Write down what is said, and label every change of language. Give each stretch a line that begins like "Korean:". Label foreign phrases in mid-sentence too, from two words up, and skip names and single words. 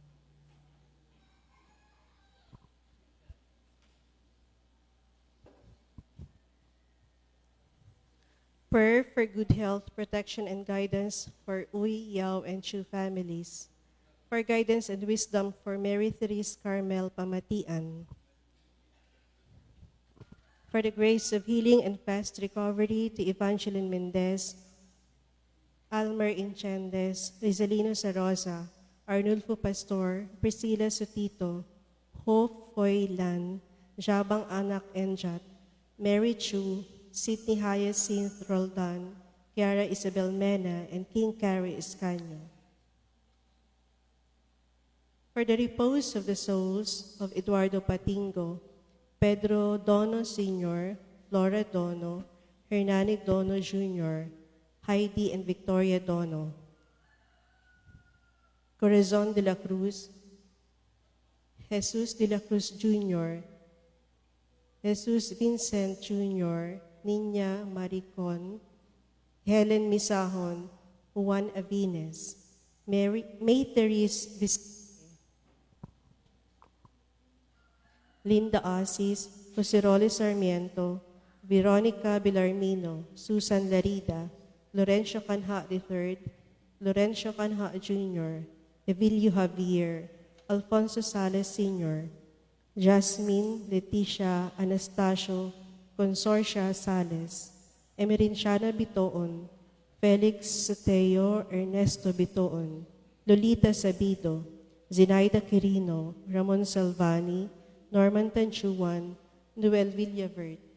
English: Prayer for good health, protection, and guidance for Uy, Yao, and Chu families. For guidance and wisdom for Mary Therese Carmel Pamatian. For the grace of healing and fast recovery to Evangeline Mendez, Almer Inchendes, Rizalino Sarosa, Arnulfo Pastor, Priscilla Sotito, Hope Foylan, Jabang Anak Enjat, Mary Chu, Sidney Hyacinth Roldan, Kiara Isabel Mena, and King Carrie Escanio. For the repose of the souls of Eduardo Patingo, Pedro Dono Sr., Flora Dono, Hernani Dono Jr., Heidi and Victoria Dono. Corazon de la Cruz, Jesus de la Cruz Jr., Jesus Vincent Jr., Nina Maricon, Helen Misahon, Juan Avines, May Therese Linda Asis, Josiroli Sarmiento, Veronica Bilarmino, Susan Larida, Lorenzo Canha III, Lorenzo Canha Jr., Evilio Javier, Alfonso Sales Sr., Jasmine Leticia Anastasio Consorcia Sales, Emerinciana Bitoon, Felix Soteo Ernesto Bitoon, Lolita Sabido, Zinaida Quirino, Ramon Salvani, Norman Tanchuan, Noel Villavert.